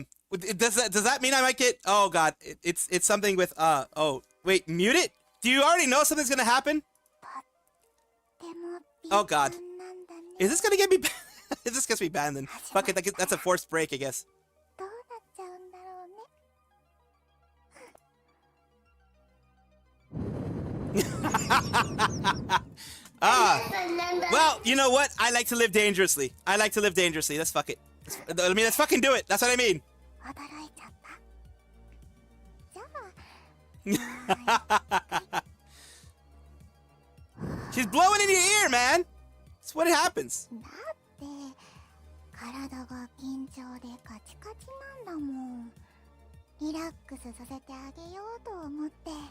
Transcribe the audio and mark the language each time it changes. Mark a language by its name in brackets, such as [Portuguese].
[English] Does that mean I might get? Oh, God. It's something with oh, wait, mute it? Do you already know something's gonna happen? Oh, God. Is this gonna get me? Is this gonna be banned then? Fuck it. That's a forced break, I guess. [Japanese] どうなっちゃうんだろうね。 [English] Well, you know what? I like to live dangerously. I like to live dangerously. Let's fuck it. I mean, let's fucking do it. That's what I mean. [Japanese] 驚いちゃった。じゃあ。 [English] She's blowing in your ear, man. That's what happens. [Japanese] だって体が緊張でカチカチなんだもん。リラックスさせてあげようと思って。